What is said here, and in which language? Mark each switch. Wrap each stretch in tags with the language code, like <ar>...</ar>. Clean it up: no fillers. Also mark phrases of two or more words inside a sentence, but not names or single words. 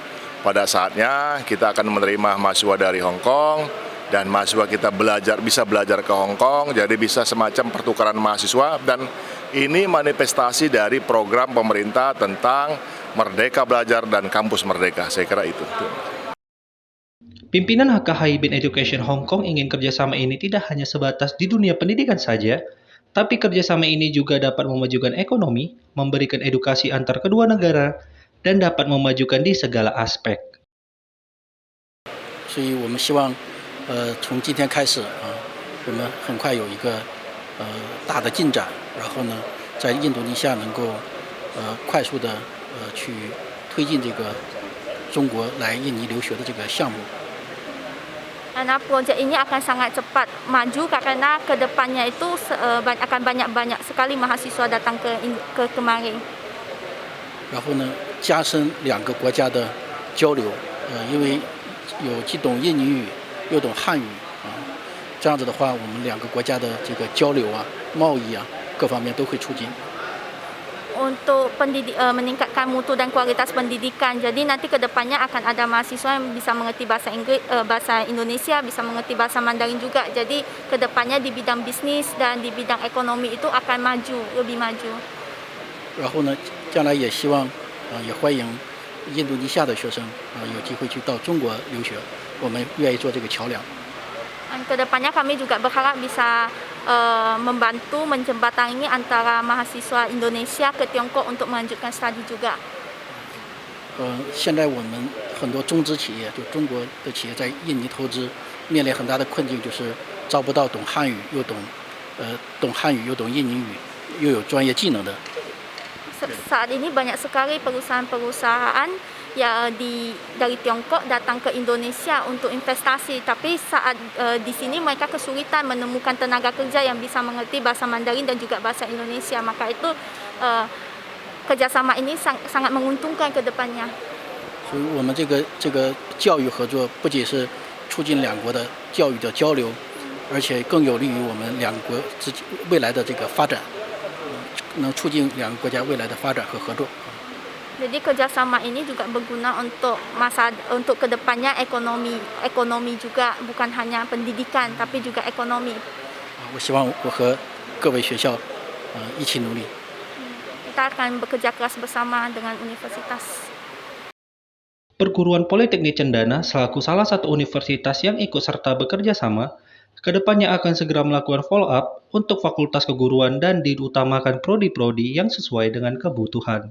<id>Pada saatnya kita akan menerima mahasiswa dari Hong Kong, dan mahasiswa kita bisa belajar ke Hong Kong, jadi bisa semacam pertukaran mahasiswa, dan ini manifestasi dari program pemerintah tentang Merdeka Belajar dan Kampus Merdeka, saya kira itu. Pimpinan HK Haibin Education Hong Kong ingin kerjasama ini tidak hanya sebatas di dunia pendidikan saja, tapi kerjasama ini juga dapat memajukan ekonomi, memberikan edukasi antar kedua negara, dan dapat memajukan di segala aspek.</id> <zh>所以我们希望从今天开始我们很快有一个大的进展，然后呢在印度尼西亚能够快速的去推进这个中国来印尼留学的这个项目。</zh> <id>Karena proyek ini akan sangat cepat maju karena kedepannya itu akan banyak sekali mahasiswa datang ke kemari.</id> <zh>然后呢，加深两个国家的交流，因为有既懂印尼语又懂汉语这样子的话，我们两个国家的这个交流贸易各方面都会促进。</zh> <id>Untuk meningkatkan mutu dan kualitas pendidikan. Jadi nanti kedepannya akan ada mahasiswa yang bisa mengerti bahasa Inggris, bahasa Indonesia, bisa mengerti bahasa Mandarin juga. Jadi kedepannya di bidang bisnis dan di bidang ekonomi itu akan maju, lebih maju.</id> <zh>然后呢，将来也希望也欢迎印度尼西亚的学生有机会去到中国留学，我们愿意做这个桥梁。</zh> <id>Dan kedepannya kami juga berharap bisa membantu menjembatani antara mahasiswa Indonesia ke Tiongkok untuk melanjutkan studi juga.</id> <zh>现在我们很多中资企业，就中国的企业在印尼投资，面临很大的困境，就是招不到懂汉语又懂印尼语又有专业技能的。</zh> <id>Saat ini banyak sekali perusahaan-perusahaan dari Tiongkok datang ke Indonesia untuk investasi, tapi saat di sini mereka kesulitan menemukan tenaga kerja yang bisa mengerti bahasa Mandarin dan juga bahasa Indonesia. Maka itu kerjasama ini sangat menguntungkan ke depannya.</id> <zh>所以我们这个教育合作不仅是促进两国的教育的交流，而且更有利于我们两国之间未来的这个发展，能促进两个国家未来的发展和合作。</zh> <id>Jadi kerjasama ini juga berguna untuk kedepannya ekonomi juga, bukan hanya pendidikan tapi juga ekonomi.</id> <zh>我希望我和各位学校一起努力。</zh> <id>Kita akan bekerja keras bersama dengan universitas. Perguruan Politeknik Cendana selaku salah satu universitas yang ikut serta bekerja sama, kedepannya akan segera melakukan</id> <en>follow up</en> <id>untuk fakultas keguruan dan diutamakan prodi-prodi yang sesuai dengan kebutuhan.</id>